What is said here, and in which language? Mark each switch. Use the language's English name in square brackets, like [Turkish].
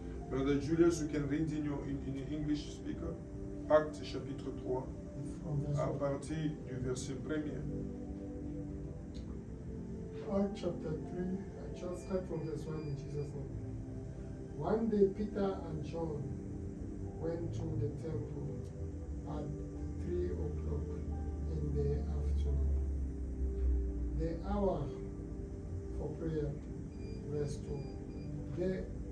[English] Brother Julius, you can read in English speaker. [French] Actes chapitre 3, à partir du verset 1er. [English] Acts chapter 3, I shall start from verse 1 in Jesus' name. One day Peter and John went to the temple at 3 o'clock in the afternoon. The hour for prayer, verse 2.